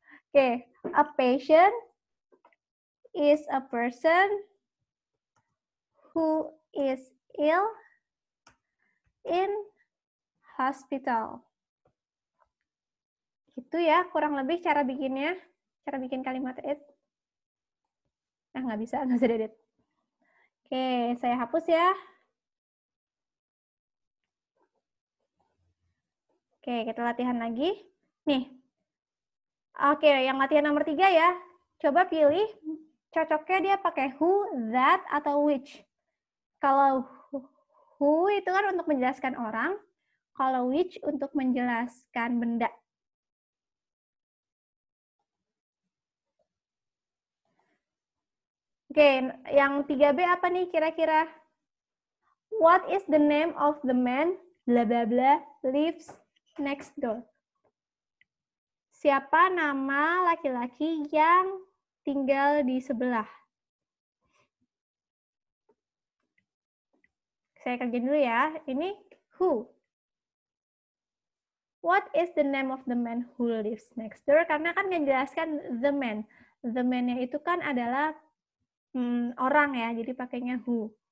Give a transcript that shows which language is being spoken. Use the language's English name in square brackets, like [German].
[English] Oke, a patient is a person who is ill in hospital. [Indonesian] Gitu ya, kurang lebih cara bikinnya. Cara bikin kalimat it. Nggak bisa edit. Oke, saya hapus ya. Oke, kita latihan lagi. Nih. Oke, yang latihan nomor 3 ya. Coba pilih, cocoknya dia pakai who, that, atau which. Kalau who itu kan untuk menjelaskan orang, kalau which untuk menjelaskan benda. Oke, yang 3B apa nih kira-kira? [English] What is the name of the man, bla bla bla, lives next door? [Indonesian] Siapa nama laki-laki yang tinggal di sebelah? Saya kerjain dulu ya. Ini who. [English] What is the name of the man who lives next door? [Indonesian] Karena kan menjelaskan [English] the man. [Indonesian] The man-nya itu kan adalah orang ya, jadi pakainya who.